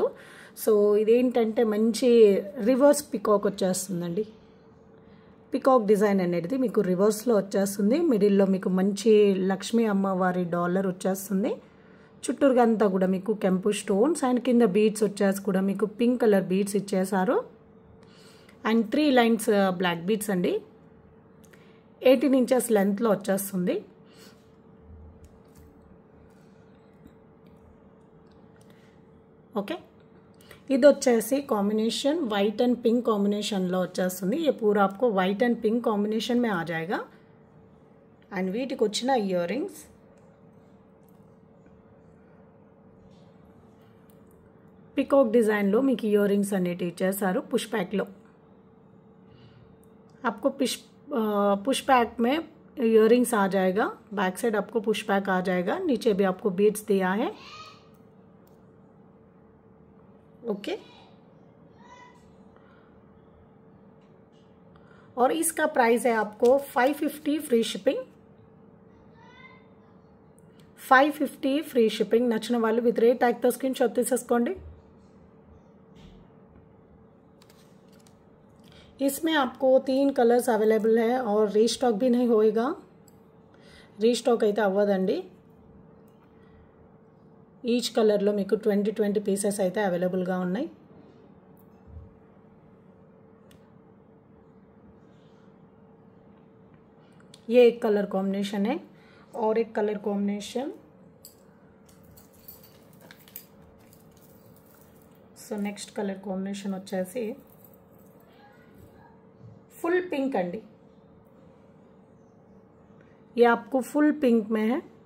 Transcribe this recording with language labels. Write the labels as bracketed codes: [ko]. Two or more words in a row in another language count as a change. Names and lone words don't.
[te] సో ఇదేంటంటే మంచి [en] reverse peacock [te] వచ్చేస్తుందండి, [en] peacock design [te] అనేది మీకు రివర్స్లో వచ్చేస్తుంది, మిడిల్లో మీకు మంచి లక్ష్మీ అమ్మవారి డాలర్ వచ్చేస్తుంది, చుట్టూరుగా అంతా కూడా మీకు కెంపు [en] stones and [te] కింద బీడ్స్ వచ్చేసి కూడా మీకు [en] pink colour beads [te] ఇచ్చేసారు [en] and 3 lines black beads [te] అండి। 18 ఇంచెస్ లెంత్లో వచ్చేస్తుంది। ఓకే, ఇది వచ్చేసి [en] combination white and pink [te] కాంబినేషన్లో వచ్చేస్తుంది। [hi] ये पूरा आपको [en] white and pink combination [hi] में आ जाएगा। [te] అండ్ వీటికి వచ్చిన [en] ear rings peacock [te] డిజైన్లో మీకు [en] ear rings [te] అనేటివి ఇచ్చేసారు పుష్ బ్యాక్లో। [hi] आपको [en] push back [hi] में इयररिंग्स आ जाएगा, [en] back side [hi] आपको [en] push back [hi] आ जाएगा, नीचे भी आपको बीड्स दिया है। ओके, और इसका प्राइस है आपको 550 [en] free shipping. 550 free shipping. [te] नచ్చిన వాళ్ళు [en] with rate tag [te] తో [en] screen shot [te] తీసేసుకోండి। [hi] इसमें आपको 3 [en] colours available [hi] है और रीस्टॉक भी नहीं होएगा, [te] రీస్టాక్ అయితే అవ్వదండి। ఈచ్ కలర్లో మీకు 20 పీసెస్ అయితే అవైలబుల్గా ఉన్నాయి। [hi] ये एक [en] colour combination [hi] है और एक [en] colour combination. so next colour combination [hi] వచ్చేసి [en] full pink [hi] अंडी, ये आपको [en] full pink [hi] में है।